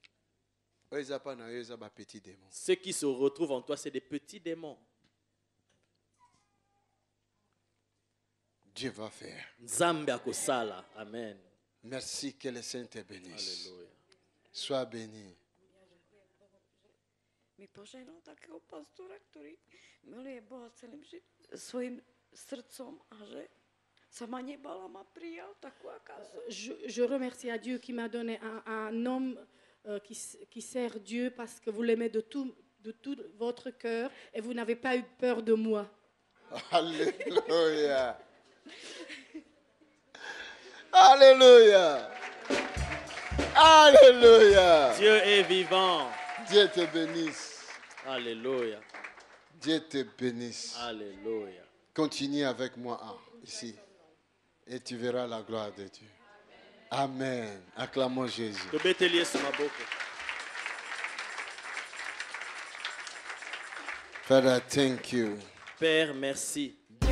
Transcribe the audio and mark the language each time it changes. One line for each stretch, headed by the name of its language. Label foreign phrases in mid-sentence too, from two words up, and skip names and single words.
French: Ceux qui se retrouvent en toi, c'est des petits démons. Dieu va faire. Amen. Merci, que le Saint te bénisse. Alléluia. Sois béni.
Slovak: Mi požehnal takého pastora, ktorý miluje Boha celým svojim srdcom a že sa ma nebala, ma prijal takú, aká som.
French: Je remercie à Dieu qui m'a donné un homme qui sert Dieu parce que vous l'aimez de tout votre cœur et vous n'avez pas eu peur de moi. Alléluia. Alléluia. Alléluia. Dieu est vivant. Dieu te bénisse. Alléluia. Dieu te bénisse. Alléluia. Continue avec moi ici et tu verras la gloire de Dieu. Amen. Acclamons Jésus.
English: Father, thank you.
French: Père, merci.